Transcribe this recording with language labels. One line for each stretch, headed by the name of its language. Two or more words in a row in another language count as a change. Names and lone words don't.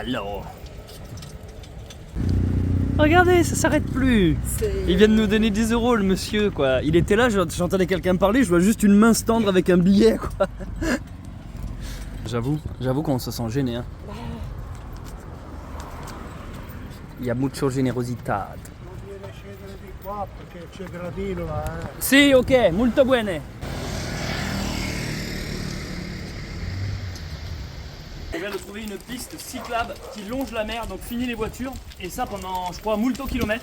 French: Regardez, ça s'arrête plus. Il vient de nous donner 10 € le monsieur quoi. Il était là, j'entendais quelqu'un parler, je vois juste une main se tendre avec un billet quoi. J'avoue qu'on se sent gêné. Hein. Il y a
Italian: mucho generosità. Non viene a scendere di qua perché c'è gradino là. Sì, ok, molto bene.
French: On vient de trouver une piste cyclable qui longe la mer, donc fini les voitures, et ça pendant, je crois, moulto kilomètres.